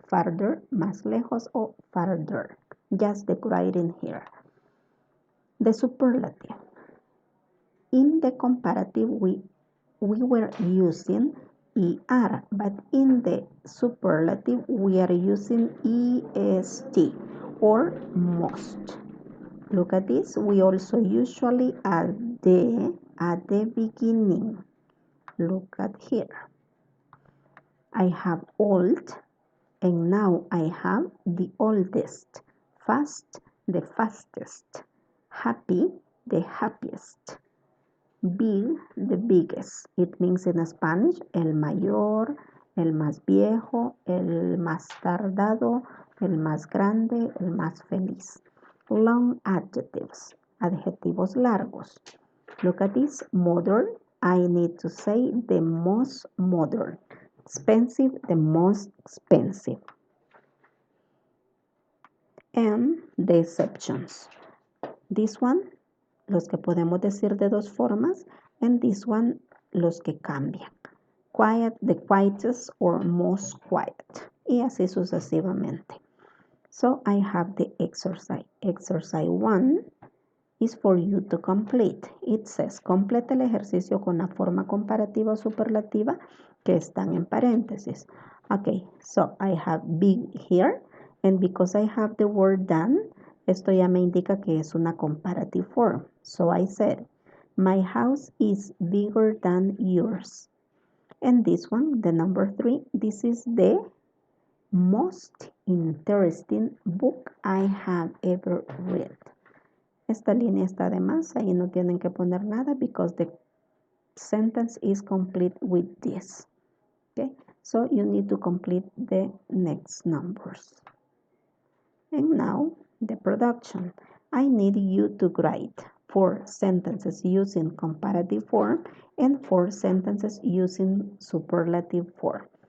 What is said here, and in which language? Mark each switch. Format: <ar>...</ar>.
<es>Farther, más lejos o farther.</es> <en>Just the writing here. The superlative. In the comparative, we were using ER, but in the superlative, we are using EST or most. Look at this. We also usually add the at the beginning. Look at here. I have old, and now I have the oldest. Fast, the fastest. Happy, the happiest. Big, the biggest. It means in Spanish,</en> <es>el mayor, el más viejo, el más tardado, el más grande, el más feliz.</es> <en>Long adjectives,</en> <es>adjetivos largos.</es> <en>Look at this, modern. I need to say the most modern. Expensive, the most expensive. And the exceptions. This one,</en> <es>los que podemos decir de dos formas,</es> <en>and this one,</en> <es>los que cambian.</es> <en>Quiet, the quietest or most quiet.</en> <es>Y así sucesivamente.</es> <en>So I have the exercise. Exercise 1 is for you to complete. It says,</en> <es>completa el ejercicio con la forma comparativa o superlativa que están en paréntesis.</es> <en>Okay, so I have big here, and because I have the word done,</en> <es>esto ya me indica que es una</es> <en>comparative form. So I said, my house is bigger than yours. And this one, the number 3, this is the most interesting book I have ever read.</en> <es>Esta línea está de más, ahí no tienen que poner nada</es> <en>because the sentence is complete with this. Okay, so you need to complete the next numbers. And now the production. I need you to write 4 sentences using comparative form and 4 sentences using superlative form.</en>